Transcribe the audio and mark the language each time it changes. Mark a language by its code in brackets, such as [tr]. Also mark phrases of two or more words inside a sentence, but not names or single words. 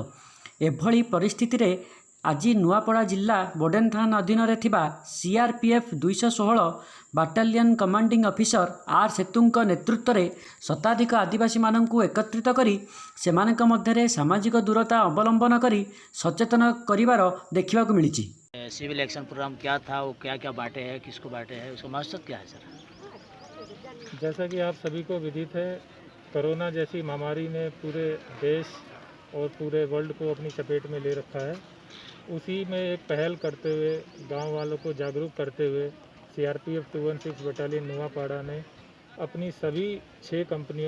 [or] ଏଭଳି ପରିସ୍ଥିତିରେ ଆଜି ନୂଆପଡ଼ା ଜିଲ୍ଲା ବୋଡେନ ଥାନା ଅଧୀନରେ ଥିବା CRPF 216 [en] battalion commanding officer [or] ଆର୍ ସେତୁଙ୍କ ନେତୃତ୍ୱରେ ଶତାଧିକ ଆଦିବାସୀମାନଙ୍କୁ ଏକତ୍ରିତ କରି ସେମାନଙ୍କ ମଧ୍ୟରେ ସାମାଜିକ ଦୂରତା ଅବଲମ୍ବନ କରି ସଚେତନ କରିବାର ଦେଖିବାକୁ ମିଳିଛି। [en] civil action program [hi] क्या था, वो क्या क्या बांटे हैं, किसको बांटे हैं, उसका मकसद क्या है सर? जैसा कि आप सभी को विदित है, कोरोना जैसी महामारी ने पूरे देश और पूरे वर्ल्ड को अपनी चपेट में ले रखा है। उसी में एक पहल करते हुए, गांव वालों को जागरूक करते हुए CRPF 216 बटालियन नुआपाड़ा ने अपनी सभी 6 कंपनियों